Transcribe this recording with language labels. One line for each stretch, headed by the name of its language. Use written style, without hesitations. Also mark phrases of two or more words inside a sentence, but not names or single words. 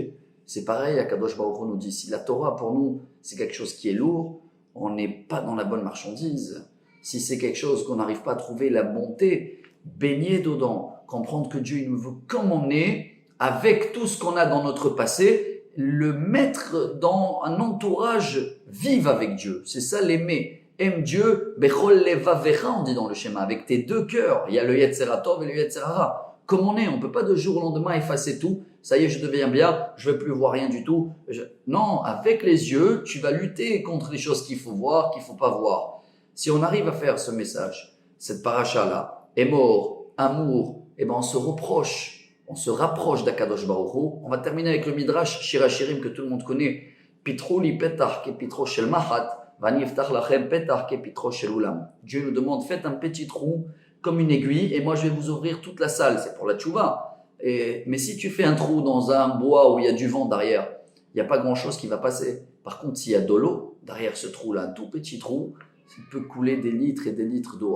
French: C'est pareil,
Hebrew: הקדוש ברוך הוא
French: nous dit, si la Torah pour nous, c'est quelque chose qui est lourd, on n'est pas dans la bonne marchandise. Si c'est quelque chose qu'on n'arrive pas à trouver la bonté, baigner dedans, comprendre que Dieu il nous veut comme on est, avec tout ce qu'on a dans notre passé, le mettre dans un entourage, vive avec Dieu. C'est ça l'aimer. Aime Dieu,
Hebrew: בכל לבבך,
French: on dit dans le schéma, avec tes 2 cœurs. Il y a le
Hebrew: יצר טוב
French: et le
Hebrew: יצר הרע.
French: Comme on est, on ne peut pas de jour au lendemain effacer tout. Ça y est, je deviens bien, je ne vais plus voir rien du tout. Non, avec les yeux, tu vas lutter contre les choses qu'il faut voir, qu'il ne faut pas voir. Si on arrive à faire ce message, cette paracha-là, Emor, amour, on se rapproche d'
Hebrew: הקדוש ברוך הוא.
French: On va terminer avec le
Hebrew: מדרש שיר השירים
French: que tout le monde connaît.
Hebrew: פתחו לי פתח כפתחו של מחט ואני אפתח לכם פתח כפתחו של אולם.
French: Dieu nous demande, faites un petit trou comme une aiguille et moi je vais vous ouvrir toute la salle. C'est pour la tchouva. Mais si tu fais un trou dans un bois où il y a du vent derrière, il n'y a pas grand-chose qui va passer. Par contre, s'il y a de l'eau, derrière ce trou-là, un tout petit trou, il peut couler des litres et des litres d'eau.